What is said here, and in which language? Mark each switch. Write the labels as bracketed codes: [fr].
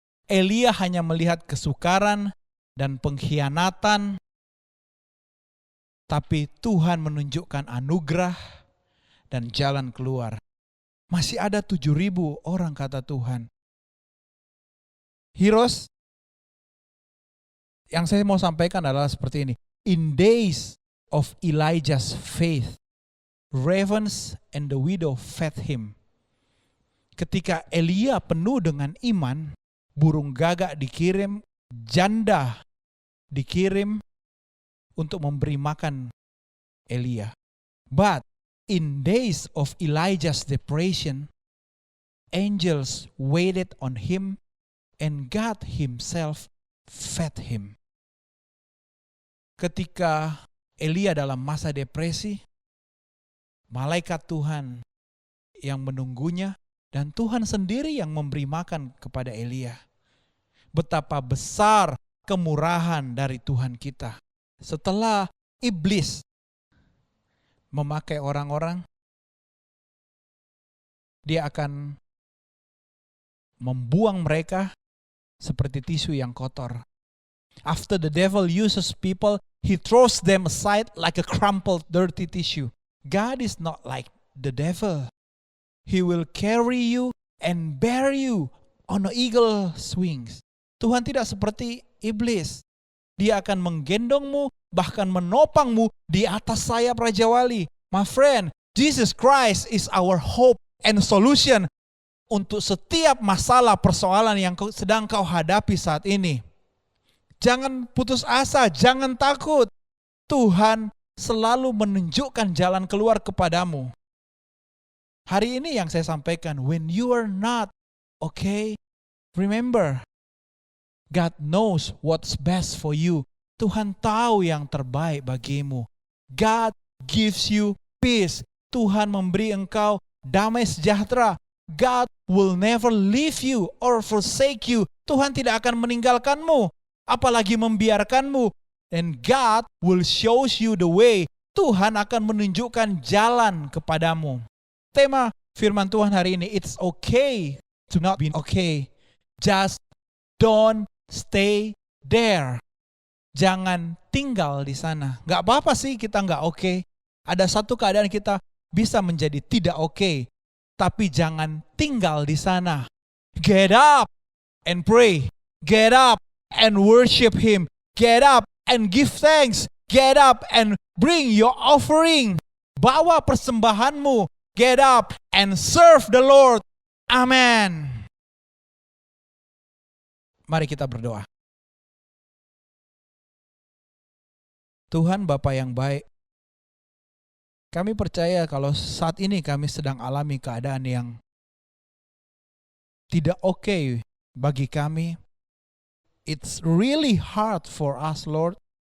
[id] Elia hanya melihat kesukaran dan pengkhianatan, tapi Tuhan menunjukkan anugerah dan jalan keluar. Masih ada 7.000 orang, kata Tuhan. Heroes, yang saya mau sampaikan adalah seperti ini. [en] In days of Elijah's faith, ravens and the widow fed him. [id] Ketika Elia penuh dengan iman, burung gagak dikirim, janda dikirim untuk memberi makan Elia. [en] But in days of Elijah's depression, angels waited on him and God Himself fed him. [id] Ketika Elia dalam masa depresi, malaikat Tuhan yang menunggunya dan Tuhan sendiri yang memberi makan kepada Elia. Betapa besar kemurahan dari Tuhan kita. Setelah iblis memakai orang-orang, dia akan membuang mereka seperti tisu yang kotor. [en] After the devil uses people, he throws them aside like a crumpled, dirty tissue. God is not like the devil. He will carry you and bear you on eagle's wings. [id] Tuhan tidak seperti iblis. Dia akan menggendongmu, bahkan menopangmu di atas sayap Raja Wali. My friend, Jesus Christ is our hope and solution untuk setiap masalah persoalan yang sedang kau hadapi saat ini. Jangan putus asa, jangan takut. Tuhan selalu menunjukkan jalan keluar kepadamu. [en] Hari ini yang saya sampaikan, when you are not okay, remember, God knows what's best for you. [id] Tuhan tahu yang terbaik bagimu. God gives you peace. Tuhan memberi engkau damai sejahtera. [en] God will never leave you or forsake you. [id] Tuhan tidak akan meninggalkanmu, apalagi membiarkanmu. [en] And God will show you the way. [id] Tuhan akan menunjukkan jalan kepadamu. Tema firman Tuhan hari ini, it's okay to not be okay. [en] Just don't stay there. [id] Jangan tinggal di sana. Gak apa-apa sih kita gak oke. Ada satu keadaan kita bisa menjadi tidak oke. Tapi jangan tinggal di sana. Get up and pray. [en] Get up and worship Him. Get up and give thanks. Get up and bring your offering. Bawa persembahanmu. Get up and serve the Lord. Amen. [id] Mari kita berdoa. Tuhan Bapa yang baik, kami percaya kalau saat ini kami sedang alami keadaan yang tidak oke bagi kami. [en] It's really hard for us, Lord.